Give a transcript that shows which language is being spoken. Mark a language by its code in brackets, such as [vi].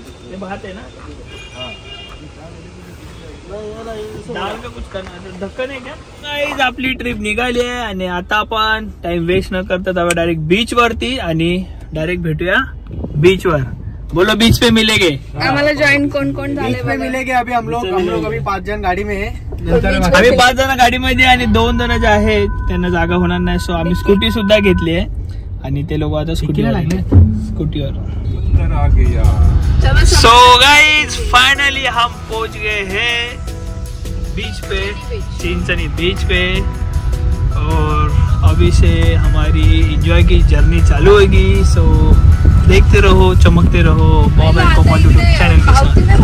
[hi] ये बात है ना. दाल का कुछ करना [mr] ढक्कन आहे का? गाईज आपली ट्रिप निघाली आहे आणि आता आपण टाइम वेस्ट न करता जाऊया डायरेक्ट बीच वरती. आणि डायरेक्ट भेटूया बीच वर. [hi] बोलो बीच पे मिलेंगे. [mr] आम्हाला जॉईन कोण झाले [hi] मिलेंगे. अभी हम लोग अभी 5 जण गाडी में है. [mr] आम्ही 5 जण गाडीमध्ये आणि 2 जण जे आहेत त्यांना जागा होणार नाही. सो आम्ही स्कूटी सुद्धा घेतली आहे आणि ते लोक आता स्कूटीवर. [hi] सो गाइस फाइनली हम पहुंच गए हैं बीच पे, चिंचनी बीच पे. और अभी से हमारी एंजॉय की जर्नी चालू होगी. सो देखते रहो, चमकते रहो Bob and Komal YouTube channel के साथ.